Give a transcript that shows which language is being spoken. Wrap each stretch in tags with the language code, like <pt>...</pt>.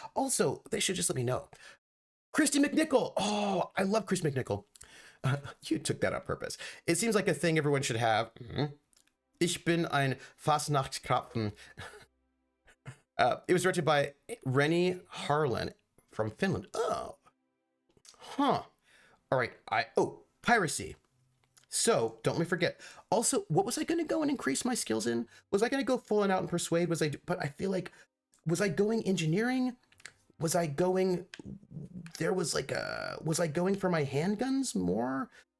<en>Also, they should just let me know. Christy McNichol. Oh, I love Chris McNichol. You took that on purpose. It seems like a thing everyone should have.</en> <de>Ich bin ein Fastnachtskrapfen.</de> <en>It was directed by Rennie Harlan from Finland. Oh. Huh. All right. Piracy. So, don't let me forget. Also, what was I going to go and increase my skills in? Was I going to go full out and persuade? But I feel like, was I going engineering? Was I going for my handguns more?</en>